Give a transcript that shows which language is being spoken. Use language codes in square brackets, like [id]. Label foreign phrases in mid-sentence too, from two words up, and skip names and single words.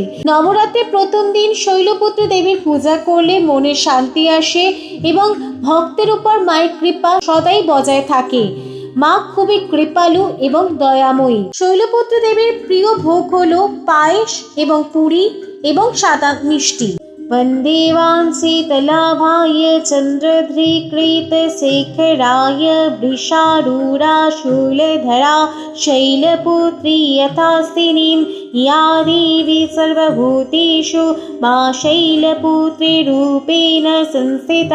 [bn] নবরাত্রির প্রথম দিন শৈলপুত্রী দেবীর পূজা করলে মনে শান্তি আসে এবং ভক্তের উপর মায়ের কৃপা সদাই বজায় থাকে। মা খুবই কৃপালু এবং দয়াময়ী। শৈলপুত্রী দেবীর প্রিয় ভোগ হলো পায়েস এবং পুরি এবং সাদা মিষ্টি। [sa] वन्दे वांसीतलाभाय चन्द्रध्रीकृत शेखराय वृषारूढा शूलधरा शैलपुत्री यथास्तिनीं या देवी सर्वभूतेषु मा शैलपुत्रीरूपेण संस्थिता।